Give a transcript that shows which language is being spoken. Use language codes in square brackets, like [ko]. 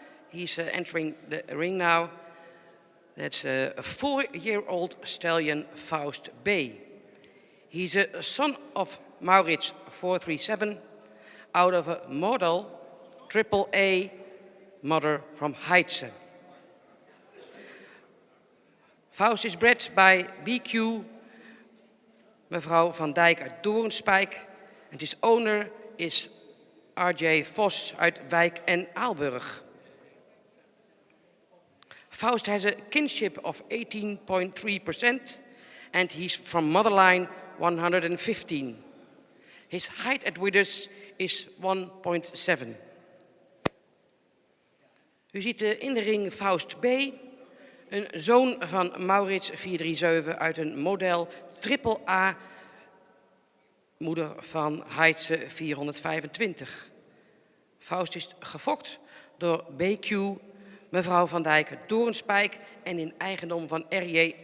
[en] He's entering the ring now. That's a 4-year-old stallion, Faust B. He's a son of Maurits 437, out of a model AAA mother from Heidse. Faust is bred by BQ, mevrouw Van Dijk uit Doornspijk. And his owner is RJ Vos uit Wijk en Aalburg. Faust has a kinship of 18.3% and he's from motherline 115. His height at withers is 1.7. [nl] U ziet in de ring Faust B, een zoon van Maurits 437 uit een model AAA, moeder van Heidse 425. Faust is gefokt door BQ, mevrouw Van Dijk Doornspijk en in eigendom van R.J.